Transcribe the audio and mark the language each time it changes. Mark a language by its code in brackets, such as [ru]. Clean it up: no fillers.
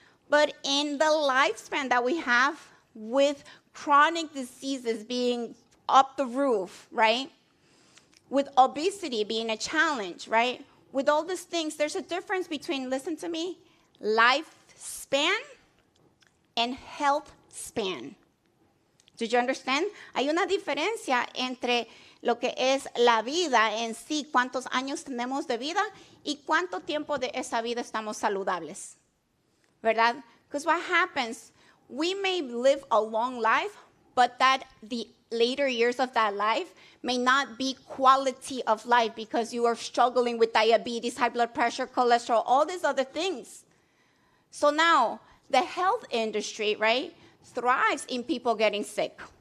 [en] But in the lifespan that we have with chronic diseases being up the roof, right? With obesity being a challenge, right? With all these things, there's a difference between, listen to me, lifespan and health span. Did you understand? [es] Hay una diferencia entre lo que es la vida en sí, cuántos años tenemos de vida y cuánto tiempo de esa vida estamos saludables, ¿verdad? [en] Because what happens, we may live a long life, but that the later years of that life may not be quality of life because you are struggling with diabetes, high blood pressure, cholesterol, all these other things. So now, the health industry, right, thrives in people getting sick.